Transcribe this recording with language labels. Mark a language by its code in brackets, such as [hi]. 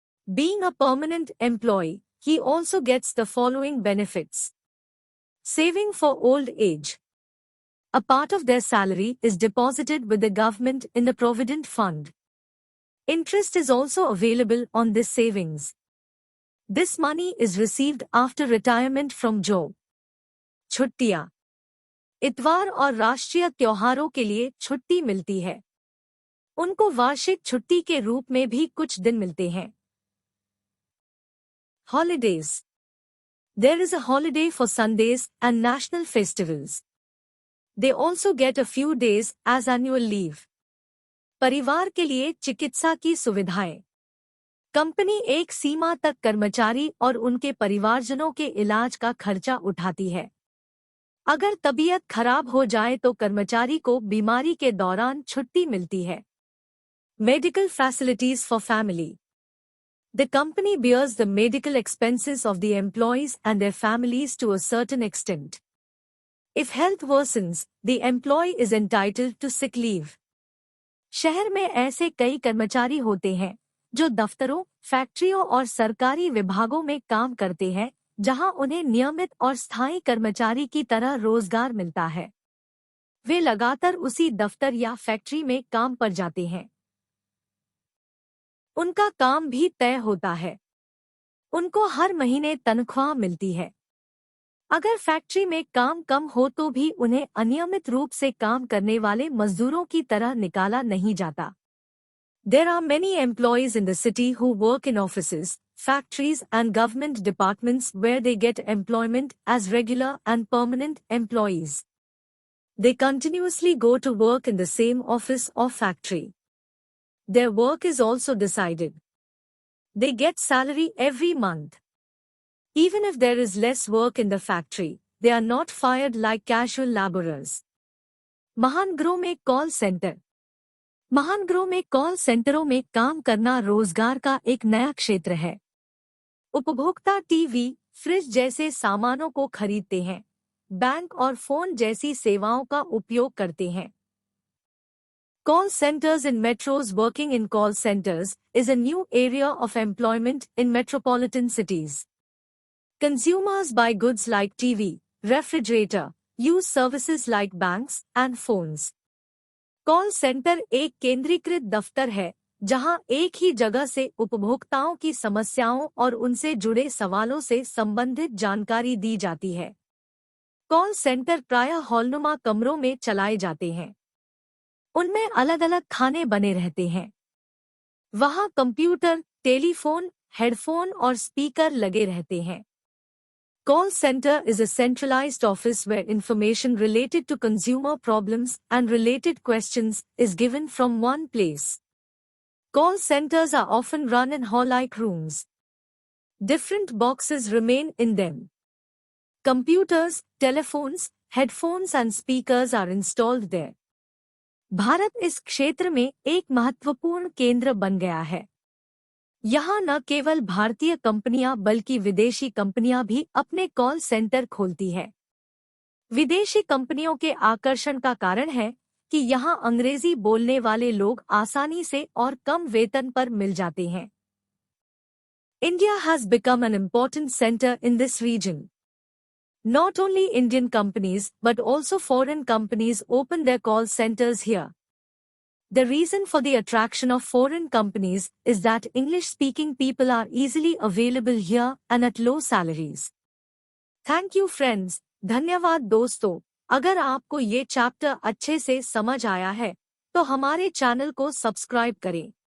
[en] Being a permanent employee, he also gets the following benefits. Saving for old age. A part of their salary is deposited with the government in the Provident Fund. Interest is also available on this savings. This money is received after retirement from job. [hi] छुट्टियां। इतवार और राष्ट्रीय त्योहारों के लिए छुट्टी मिलती है। उनको वार्षिक छुट्टी के रूप में भी कुछ दिन मिलते हैं। [en] Holidays. There is a holiday for Sundays and national festivals. They also get a few days as annual leave. [hi] परिवार के लिए चिकित्सा की सुविधाएं। कंपनी एक सीमा तक कर्मचारी और उनके परिवारजनों के इलाज का खर्चा उठाती है। अगर तबीयत खराब हो जाए तो कर्मचारी को बीमारी के दौरान छुट्टी मिलती है। [en] Medical facilities for family. The company bears the medical expenses of the employees and their families to a certain extent. If health worsens, the employee is entitled to sick leave. [hi] शहर में ऐसे कई कर्मचारी होते हैं जो दफ्तरों, फैक्ट्रियों और सरकारी विभागों में काम करते हैं, जहां उन्हें नियमित और स्थायी कर्मचारी की तरह रोजगार मिलता है। वे लगातार उसी दफ्तर या फैक्ट्री में काम पर जाते हैं। उनका काम भी तय होता है। उनको हर महीने तनख्वाह मिलती है। अगर फैक्ट्री में काम कम हो तो भी उन्हें अनियमित रूप से काम करने वाले मजदूरों की तरह निकाला नहीं जाता। [en] There are many employees in the city who work in offices, factories and government departments where they get employment as regular and permanent employees. They continuously go to work in the same office or factory. Their work is also decided. They get salary every month. Even if there is less work in the factory, they are not fired like casual laborers. [hi] महानगरों में call centre. महानगरों में call सेंटरों में काम करना रोजगार का एक नया क्षेत्र है। उपभोक्ता टीवी, फ्रिज जैसे सामानों को खरीदते हैं, बैंक और फोन जैसी सेवाओं का उपयोग करते हैं। [en] Call centers in metros. Working in call centers is a new area of employment in metropolitan cities. Consumers buy goods like TV, refrigerator, use services like banks and phones. [hi] Call centre एक केंद्रीकृत दफ्तर है जहां एक ही जगह से उपभोक्ताओं की समस्याओं और उनसे जुड़े सवालों से संबंधित जानकारी दी जाती है। कॉल सेंटर प्रायः हॉलनुमा कमरों में चलाए जाते हैं। उनमें अलग अलग खाने बने रहते हैं। वहां कंप्यूटर, टेलीफोन, हेडफोन और स्पीकर लगे रहते हैं। [en] Call center is a centralized office where information related to consumer problems and related questions is given from one place. Call centers are often run in hall-like rooms. Different boxes remain in them. Computers, telephones, headphones and speakers are installed there. [hi] Bharat इस क्षेत्र में एक महत्वपूर्ण केंद्र बन गया है। यहाँ न केवल भारतीय कंपनियां बल्कि विदेशी कंपनियां भी अपने कॉल सेंटर खोलती है। विदेशी कंपनियों के आकर्षण का कारण है कि यहाँ अंग्रेजी बोलने वाले लोग आसानी से और कम वेतन पर मिल जाते हैं। [en] India has become an important center in this region. Not only Indian companies but also foreign companies open their call centers here. The reason for the attraction of foreign companies is that English-speaking people are easily available here and at low salaries. Thank you friends. [hi] धन्यवाद दोस्तों। अगर आपको ये chapter अच्छे से समझ आया है तो हमारे चैनल को सब्सक्राइब करें।